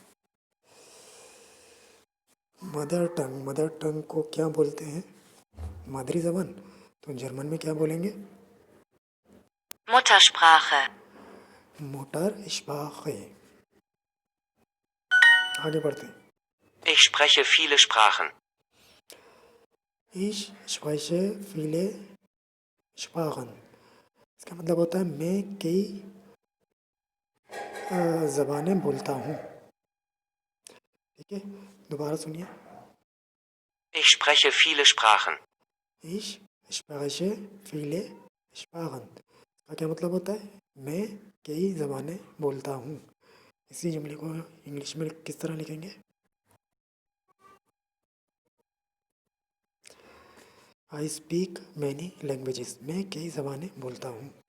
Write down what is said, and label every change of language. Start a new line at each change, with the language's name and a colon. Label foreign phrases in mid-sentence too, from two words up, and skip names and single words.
English: mother tongue
Hindi: को क्या बोलते हैं, मादरी ज़बान, तो जर्मन में क्या बोलेंगे।
German: Muttersprache.
Hindi: मोटर स्पाखे। आगे बढ़ते हैं।
German: Ich spreche viele Sprachen. Ich spreche viele Sprachen,
Hindi: इसका मतलब होता है मैं कई ज़बानें बोलता हूँ। ठीक है, दोबारा सुनिए।
German: Ich spreche viele Sprachen. Ich spreche viele Sprachen,
Hindi: इसका क्या मतलब होता है मैं कई ज़बानें बोलता हूँ। इसी जुमले को इंग्लिश में किस तरह लिखेंगे।
English: I speak many languages,
Hindi: मैं कई ज़बानें बोलता हूँ।